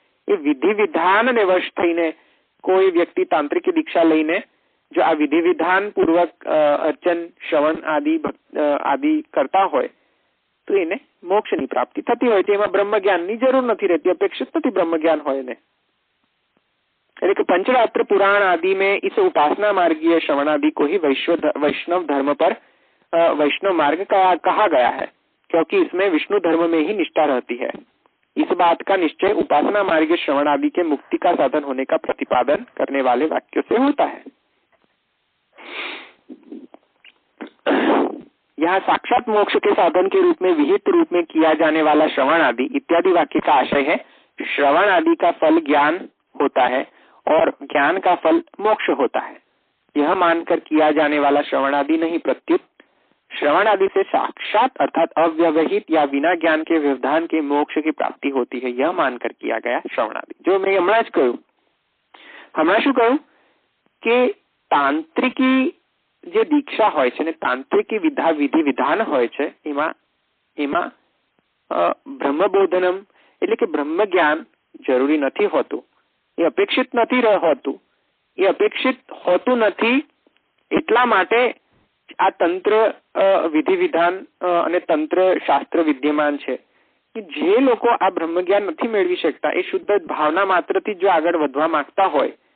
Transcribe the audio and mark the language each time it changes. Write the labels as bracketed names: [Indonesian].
[Gujarati] એ વિધિ વિધાનને વશ થઈને કોઈ વ્યક્તિ તાંત્રિક દીક્ષા લઈને જો આ વિધિ વિધાન પૂર્વક અર્ચન, શ્રવણ આદિ કરતા હોય તો એને મોક્ષની પ્રાપ્તિ થતી હોય છે. એમાં બ્રહ્મ જ્ઞાનની જરૂર નથી રહેતી, અપેક્ષિત નથી બ્રહ્મ જ્ઞાન હોય ને. એટલે કે [Hindi] पंचरात्र पुराण आदि में इस उपासना मार्गीय श्रवणादि को ही वैष्णव धर्म पर वैष्णव मार्ग कहा गया है, क्योंकि इसमें विष्णु धर्म में ही निष्ठा रहती है. इस बात का निश्चय उपासना मार्ग श्रवण आदि के मुक्ति का साधन होने का प्रतिपादन करने वाले वाक्यों से होता है. यहाँ साक्षात मोक्ष के साधन के रूप में विहित रूप में किया जाने वाला श्रवण आदि इत्यादि वाक्य का आशय है श्रवण आदि का फल ज्ञान होता है और ज्ञान का फल मोक्ष होता है। यह मानकर किया जाने वाला श्रवण आदि नहीं, प्रत्युत श्रवण आदि से साक्षात अर्थात अव्यवहित या बिना ज्ञान के व्यवधान के मोक्ष की प्राप्ति होती है, यह मानकर किया गया श्रवण आदि। जो मैं [Gujarati] हमણાં જ કહ્યું, હમણાં શું કહ્યું કે તાંત્રિકી જે દીક્ષા હોય છે ને તાંત્રિકી વિધિ વિધાન હોય છે એમાં બ્રહ્મબોધનમ એટલે કે બ્રહ્મ જ્ઞાન જરૂરી નથી હોતું, એ અપેક્ષિત નથી હોતું, એ અપેક્ષિત હોતું નથી એટલા માટે આ તંત્ર વિધિ વિધાન અને તંત્ર શાસ્ત્ર વિદ્યમાન છે કે જે લોકો આ બ્રહ્મ જ્ઞાન નથી મેળવી શકતા એ શુદ્ધ ભાવના માત્રથી જો આગળ વધવા માંગતા હોય